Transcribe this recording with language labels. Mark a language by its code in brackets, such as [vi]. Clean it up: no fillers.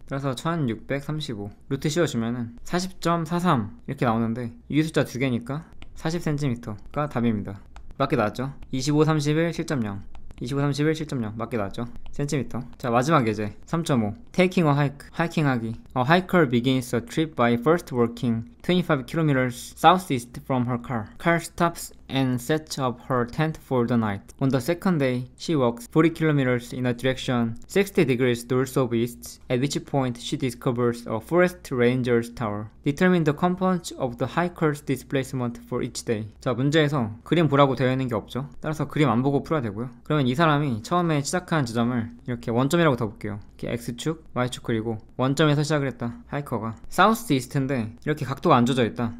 [ko] 그래서 1635 루트 씌워주면은 40.43 이렇게 나오는데 이 숫자 두 개니까 40cm가 답입니다. 맞게 나왔죠? 25, 31, 7.0 25, 31, 7.0 맞게 나왔죠? 센티미터. 자, 마지막 예제 3.5 [en] Taking a hike [ko] 하이킹하기. [en] A hiker begins a trip by first walking 25 kilometers southeast from her car. Car stops and sets up her tent for the night. On the second day, she walks 40 kilometers in a direction 60 degrees north of east, at which point she discovers a forest ranger's tower. Determine the components of the hiker's displacement for each day. [ko] 자, 문제에서 그림 보라고 되어 있는 게 없죠. 따라서 그림 안 보고 풀어야 되고요. 그러면 그러면 이 사람이 처음에 시작한 지점을 이렇게 원점이라고 더 볼게요. 이렇게 X축, Y축 그리고 원점에서 시작을 했다. 하이커가 사우스 이스트인데 이렇게 각도가 안 줘져 있다.